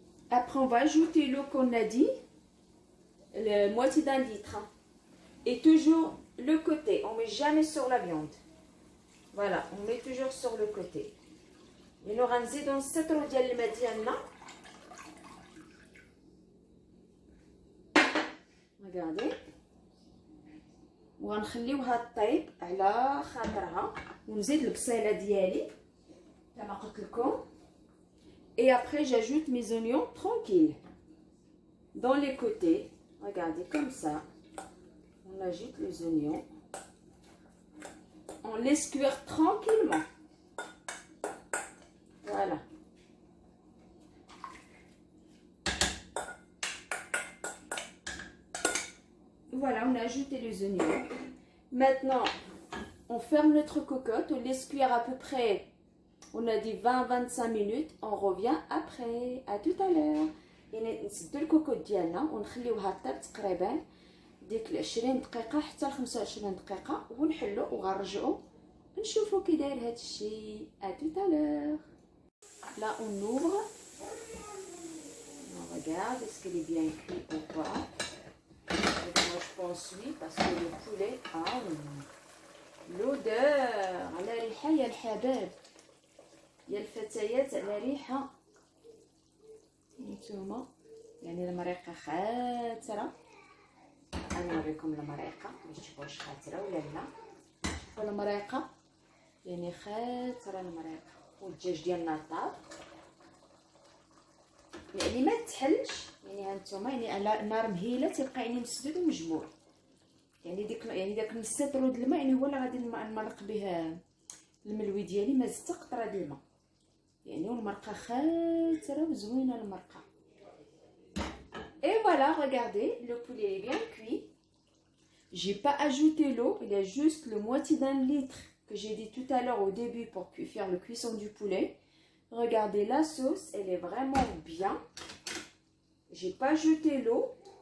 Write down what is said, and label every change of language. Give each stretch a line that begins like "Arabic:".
French: Après, on va ajouter l'eau qu'on a dit, la moitié d'un litre. Et toujours le côté, on ne met jamais sur la viande. Voilà, on met toujours sur le côté. Et nous allons
Arabic: نزيدو نسترو ديال الماء ديالنا.
French: Regardez.
Arabic: وغنخليوها طيب على خاطرها ونزيد البصيله ديالي كما قلت لكم.
French: Et après, j'ajoute mes oignons tranquilles dans les côtés. Regardez, comme ça. On ajoute les oignons. On laisse cuire tranquillement. Voilà. Voilà, on a ajouté les oignons. Maintenant, on ferme notre cocotte. On laisse cuire à peu près... On a dit 20-25 minutes, on revient après, à tout à l'heure.
Arabic: يعني نسدو الكوكوط ديالنا ونخليوها طيب تقريبا ديك 20 دقيقة حتى ل 25 دقيقة ونحلو وغنرجعو نشوفو كي داير هاد الشيء.
French: à tout à l'heure. Là on ouvre, on regarde est-ce qu'il est bien cuit ou pas. Et moi je pense oui parce que le poulet a l'odeur
Arabic: على ريحة يا الحباب يا الفتيات على ريحة. نتوما يعني المريقة خاترة. انا نوريكم المريقة باش تشوفوا واش خاترة ولا لا. شوفوا المريقة يعني خاترة المريقة. والدجاج ديالنا طاب يعني ما تحلش يعني هانتوما يعني على النار مهيلة تيبقى يعني مسدود ومجموع. يعني داك نص لتر د الماء يعني هو اللي غادي نمرق به الملوي ديالي. ما زدت قطرة د الماء يعني والمرقة خاترة وزوينة المرقة.
French: Et voilà, regardez, le poulet est bien cuit. J'ai pas ajouté l'eau, il y a juste le moitié d'un litre que j'ai dit tout à l'heure au début pour faire le cuisson du poulet. Regardez, la sauce, elle est vraiment bien. J'ai pas ajouté l'eau.